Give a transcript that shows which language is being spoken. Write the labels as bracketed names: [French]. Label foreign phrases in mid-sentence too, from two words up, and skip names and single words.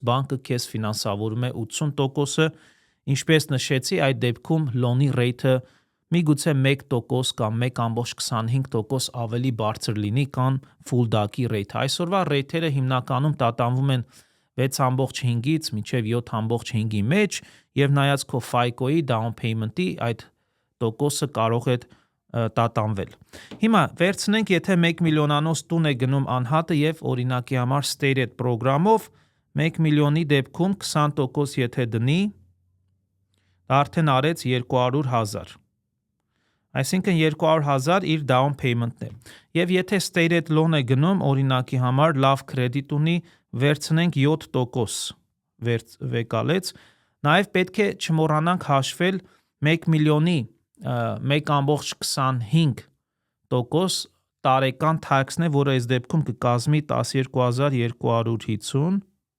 [Armenian] բանկը քեզ ֆինանսավորում է 80%-ը, ինչպես նշեցի, այդ դեպքում loan-ի rate-ը միգուցե 1% կամ 1.25% ավելի բարձր լինի, քան [English] full DAC- [Armenian] ի rate-ը։ Այսօրվա rate-երը հիմնականում տատանվում են 6.5-ից մինչև 7.5-ի մեջ, եւ նայած քո FICO-ի [English] down payment- [Armenian] ի այդ տոկոսը կարող է տատանվել։ Հիմա վերցնենք, եթե 1 միլիոնանոց տուն է գնում անհատը եւ օրինակի համար stated պրոգրամով 1 միլիոնի դեպքում 20% եթե դնի, դա արդեն արեց 200,000։ Այսինքն 200,000 իր [English] down payment- [Armenian] ն է։ Եվ եթե [English] stated loan [Armenian] է գնում, օրինակի համար լավ credit ունի, վերցնենք 7% վեկալեց, նաև պետք է չմոռանանք հաշվել 1 միլիոնի 1.25% տարեկան tax-ն է, որը այս դեպքում կկազմի 12,250